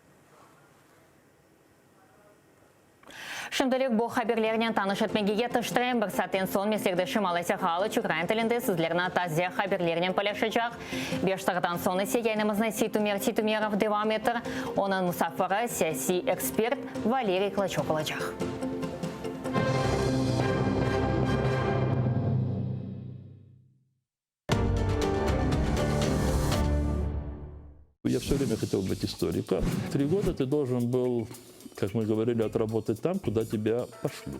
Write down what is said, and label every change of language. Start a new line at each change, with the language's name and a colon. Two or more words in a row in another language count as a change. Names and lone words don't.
Crimean Tatar: Şimdilik bu haberlerden tanış etmeye tıştırayım. Bir saatten son meslektaşım Alesya Halıç Ukrayna tilinde sizlerine taze haberlerden paylaşacak. 5 dakikadan sonra ise yayınımızda Situmir Situmirov devam eder. Onun musafiri siyasi ekspert Valeriy Klachok olacak.
Russian: Я все время хотел быть историком. 3 года ты должен был, как мы говорили, отработать там, куда тебя пошлют.